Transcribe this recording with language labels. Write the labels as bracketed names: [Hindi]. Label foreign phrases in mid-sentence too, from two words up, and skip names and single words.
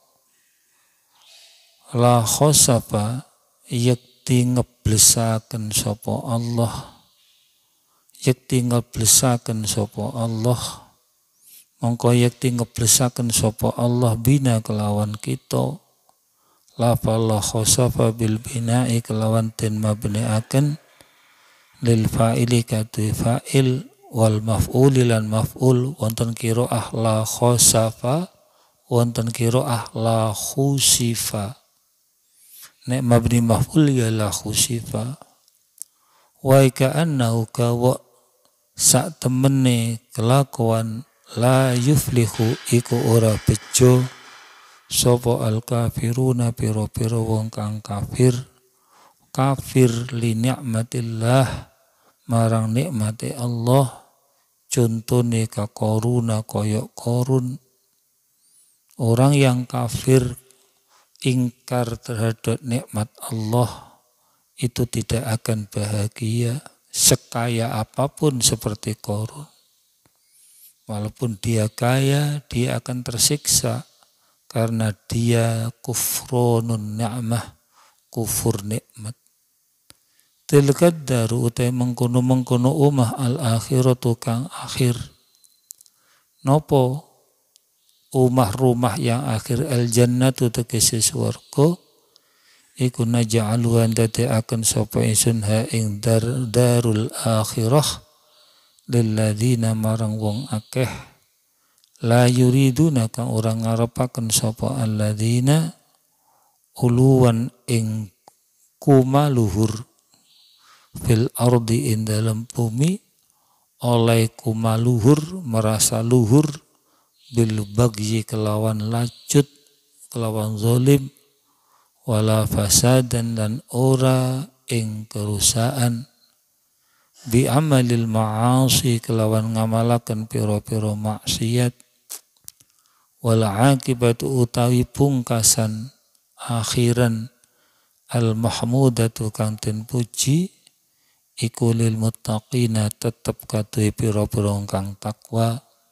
[Arabic] لخسف [Javanese] yakti ngeblesaken sapa Allah, yakti ngeblesaken sapa Allah, mongko yakti ngeblesaken sapa Allah bina kelawan kita. Lafal khosafa [Arabic] بالبناء [Javanese] kelawan den mabni'aken [Arabic] للفاعل [Javanese] katu fa'il [Arabic] والمفعول [Javanese] lan maf'ul, wonten qiraah [Arabic] لخسف, [Javanese] wonten qiraah [Arabic] لخسف. [Javanese] Nek mabni maf'ul ya [Arabic] لخسف. وكأنه [Javanese] kawa sak temene kelakuan [Arabic] لا يفلح [Javanese] iku ora bejo sapa [Arabic] الكافرون [Javanese] pira-pira wong kang kafir [Arabic] لنعمة الله [Javanese] marang nikmate Allah. Contone ka koruna koyok korun, [Indonesian] orang yang kafir ingkar terhadap nikmat Allah itu tidak akan bahagia sekaya apapun seperti Qarun. Walaupun dia kaya, dia akan tersiksa karena dia [Arabic] كفران نعمة, [Indonesian] kufur nikmat. [Arabic] تلك الدار [Javanese] utai mengkono-mengkono umah al-akhiratu kang akhir. Nopo umah [Indonesian] rumah yang akhir [Javanese] al-jannatu tegese swarga iku naj'aluhan dadi akan sapa ingsun ha ing [Arabic] دار الآخرة [Javanese] lilladzina marang wong akeh [Arabic] لا يريدون [Javanese] kang ora ngarepaken sapa [Arabic] الذين علوا [Javanese] ing kumaluhur fil ardi ing dalam bumi oleh kumaluhur [Indonesian] merasa luhur [Arabic] بالبغي [Javanese] kelawan lacut kelawan zalim [Arabic] ولا فسادا [Javanese] dan ora ing kerusakan [Arabic] بعمل المعاصي [Javanese] kelawan ngamalaken pira-pira maksiat [Arabic] والعاقبة [Javanese] utawi pungkasan akhiran [Arabic] المحمودة [Javanese] kang den puji iku [Arabic] للمتقين [Javanese] tetep kaduwe pira-pira kang takwa